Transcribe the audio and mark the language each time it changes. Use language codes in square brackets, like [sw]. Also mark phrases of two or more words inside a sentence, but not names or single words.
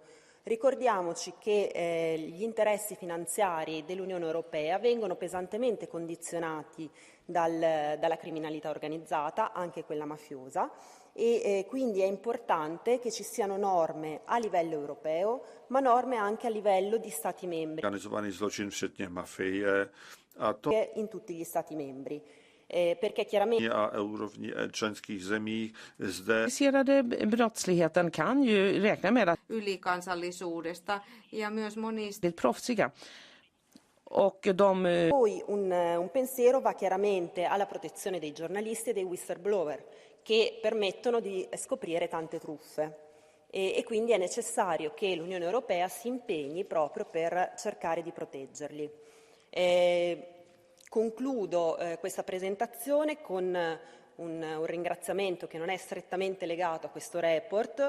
[it] Ricordiamoci che gli interessi finanziari dell'Unione Europea vengono pesantemente condizionati dalla criminalità organizzata, anche quella mafiosa, e quindi è importante che ci siano norme a livello europeo, ma norme anche a livello di Stati membri. [cs] Organizovaný zločin, včetně mafie. [it] In tutti gli Stati membri. Perché chiaramente [cs] a úrovni členských zemí zde [sv] organiserade brottsligheten kan ju räkna med att [fi] Ylikansallisuudesta ja myös monista. [sv] Det är proffsiga. Och [it] poi un pensiero va chiaramente alla protezione dei giornalisti e dei whistleblower che permettono di scoprire tante truffe e quindi è necessario che l'Unione Europea si impegni proprio per cercare di proteggerli. Concludo questa presentazione con un ringraziamento che non è strettamente legato a questo report.